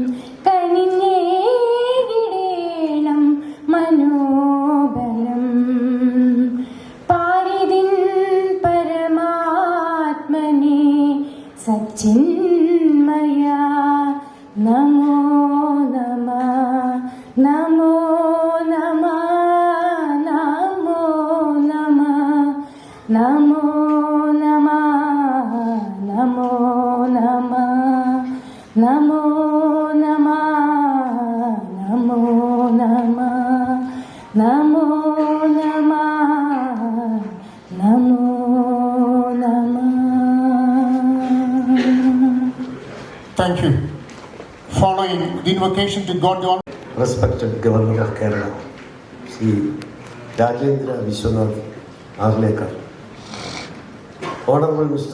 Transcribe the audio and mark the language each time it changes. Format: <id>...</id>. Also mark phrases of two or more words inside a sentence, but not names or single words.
<ml>കനിഞ്ഞേകിടേണം മനോബലം പാരിതിൻ പരമാത്മനെ സച്ചിന്മയ</ml> <sa>നമോ നമ നമോ നമ നമോ നമ നമോ നമ നമോ നമ നമോ നമ നമോ നമ നമോ നമ നമോ നമ.</sa> <en>Thank you. Following the invocation to God the Almighty. Respected Governor of Kerala, Shri Rajendra, Vishwanath, Arlekar, Honorable Mr.</en>